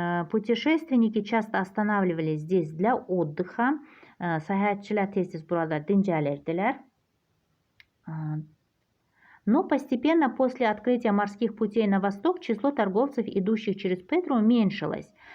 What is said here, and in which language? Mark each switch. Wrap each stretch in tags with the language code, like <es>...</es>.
<ru>Путешественники часто останавливались здесь для отдыха.</ru> <az>Səyahətçilər tez-tez burada dincəlirdilər.</az> <ru>Но постепенно после открытия морских путей на восток число торговцев, идущих через Петру, уменьшилось.</ru>